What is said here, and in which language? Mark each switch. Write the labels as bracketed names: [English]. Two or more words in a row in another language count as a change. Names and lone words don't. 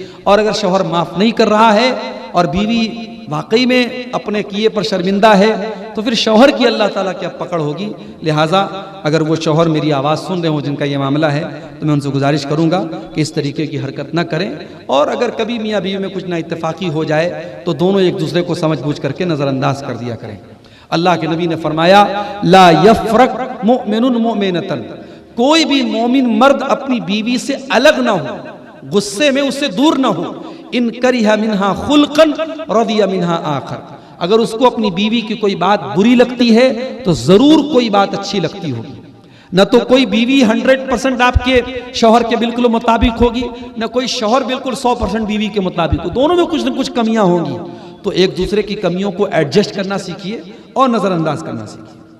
[Urdu] اور اگر شوہر معاف نہیں کر رہا ہے اور بیوی واقعی میں اپنے کیے پر شرمندہ ہے تو پھر شوہر کی اللہ تعالیٰ کیا پکڑ ہوگی. لہٰذا اگر وہ شوہر میری آواز سن رہے ہو جن کا یہ معاملہ ہے تو میں ان سے گزارش کروں گا کہ اس طریقے کی حرکت نہ کریں. اور اگر کبھی میاں بیوی میں کچھ نا اتفاقی ہو جائے تو دونوں ایک دوسرے کو سمجھ بوجھ کرکے نظرانداز کر دیا کریں. اللہ کے نبی نے فرمایا, [Arabic] لا يفرك مؤمنٌ مؤمنةً, [Urdu] کوئی بھی مومن مرد اپنی بیوی سے الگ نہ ہو، غصے میں اس سے دور نہ ہو. [Arabic] إن كره منها خلقا رضي منها آخر, [Urdu] اگر اس کو اپنی بیوی کی کوئی بات بری لگتی ہے تو ضرور کوئی بات اچھی لگتی ہوگی. نہ تو کوئی بیوی 100% آپ کے شوہر کے بالکل مطابق ہوگی، نہ کوئی شوہر بالکل 100% بیوی کے مطابق ہو. دونوں میں کچھ نہ کچھ کمیاں ہوں گی۔ تو ایک دوسرے کی کمیوں کو ایڈجسٹ کرنا سیکھیے اور نظرانداز کرنا سیکھیے.